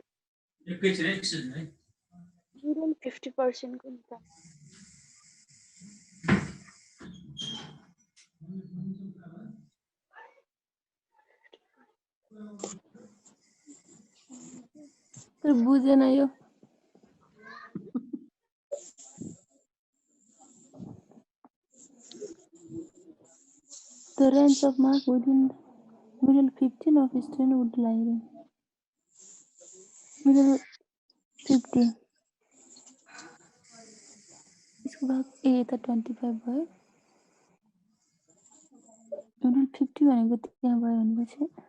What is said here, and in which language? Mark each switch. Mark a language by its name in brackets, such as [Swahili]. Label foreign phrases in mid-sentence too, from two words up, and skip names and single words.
[Nepali] एकैछिन है 50% को निकाल तर बुझेन यो [English] The range of mark within middle 15 of a student would lie in [Nepali] middle 50 इसको भाग ए त 25 भयो मिडल 50 भनेको त्यहाँ भयो भनेपछि